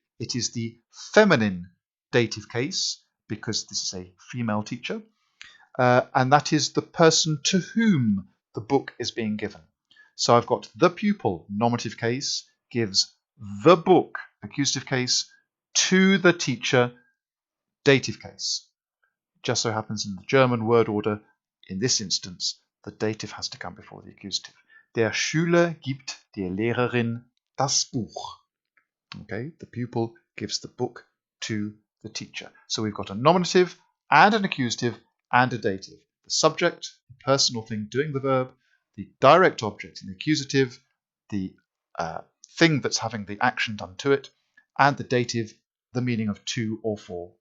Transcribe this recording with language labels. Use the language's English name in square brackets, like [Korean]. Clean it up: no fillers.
[English] It is the feminine dative case, because this is a female teacher, and that is the person to whom the book is being given. So I've got the pupil, nominative case, gives the book, accusative case, to the teacher, dative case. Just so happens in the German word order, in this instance, the dative has to come before the accusative. [German] Der Schüler gibt der Lehrerin das Buch. [English] Okay, the pupil gives the book to the teacher. So we've got a nominative and an accusative and a dative. The subject, the personal thing doing the verb, the direct object in the accusative, the thing that's having the action done to it, and the dative, the meaning of to or for.